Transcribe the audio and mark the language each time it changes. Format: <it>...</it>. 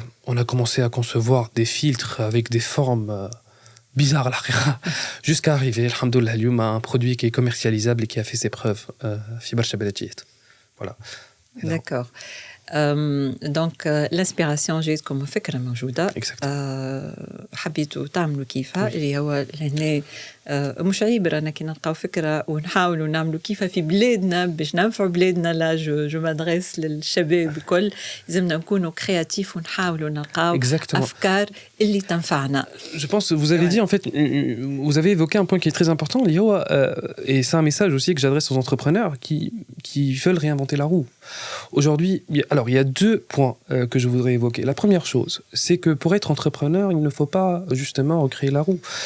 <fr>On a commencé à concevoir des filtres avec des formes bizarres jusqu'à arriver, alhamdoulilah, à un produit qui est commercialisable et qui a fait ses preuves. Fibar Shabalatiyet. Voilà. D'accord. Donc l'inspiration</fr> <ar>جايتكم فكرة موجودة. حبيتوا تعملوا كيفها اللي هو هنا مش عيب رانا كي نلقاو فكرة ونحاولوا نعملوا كيفها في بلادنا باش ننفعوا بلادنا. لا جو مادريس للشباب الكل لازمنا نكونوا كرياتيف ونحاولوا نلقاو أفكار اللي تنفعنا.</ar> <fr>Je pense vous avez dit en fait vous avez évoqué un point qui est très important et c'est un message aussi que j'adresse aux entrepreneurs qui veulent réinventer la roue. Aujourd'hui, il y a deux points que je voudrais évoquer. La première chose, c'est que pour être entrepreneur, il ne faut pas justement recréer la roue.</fr>